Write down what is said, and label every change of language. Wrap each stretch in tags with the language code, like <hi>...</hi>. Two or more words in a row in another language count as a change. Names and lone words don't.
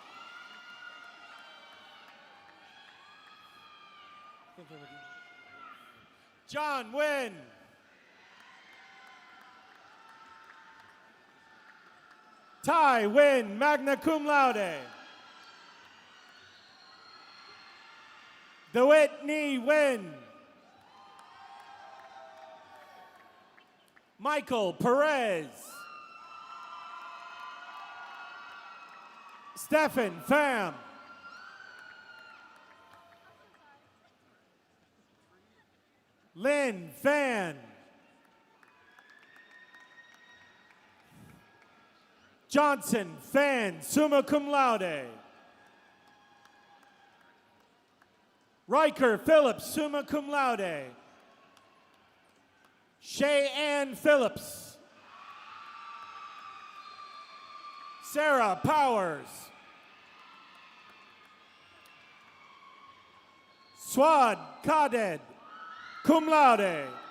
<en>John Wen. Tai Wen,</en> <la>magna cum laude.</la> <en>DeWitt Ni Wen. Michael Perez. Stephen Pham. Lynn Fan. Johnson Fan,</en> <la>summa cum laude. Riker Phillips, summa cum laude.</la> <en>Shay Ann Phillips. Sarah Powers. Swad Kaded,</en> <la>cum laude.</la>